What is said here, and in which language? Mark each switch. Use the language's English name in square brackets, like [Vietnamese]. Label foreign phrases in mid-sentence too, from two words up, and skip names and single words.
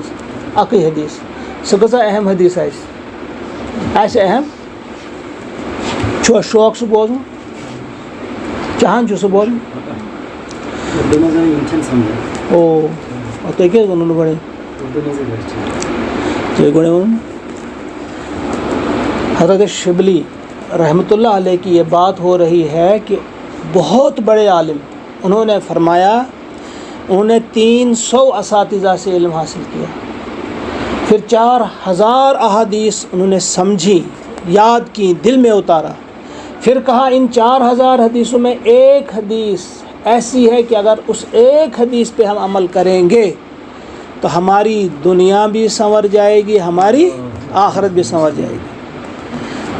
[Kashmiri] اَکٕے حدیٖث، سُہ کۭژاہ اہم حدیٖث آسہِ اہم. چھُوا شوق سُہ بوزُن؟ چاہان چھُ سُہ بوزُن؟ او تُہۍ کیٛازِ ووٚنوُ نہٕ گۄڈَے؟ تُہۍ گۄڈَے ووٚنوُ. [Urdu] حضرت شبلی رحمۃ اللہ علیہ کی یہ بات ہو رہی ہے کہ بہت بڑے عالم، انہوں نے فرمایا انہوں نے 300 اساتذہ سے علم حاصل کیا، پھر 4000 احادیث انہوں نے سمجھی، یاد کی، دل میں اتارا، پھر کہا ان 4000 حدیثوں میں ایک حدیث ایسی ہے کہ اگر اس ایک حدیث پہ ہم عمل کریں گے تو ہماری دنیا بھی سنور جائے گی، ہماری آخرت بھی سنور جائے گی۔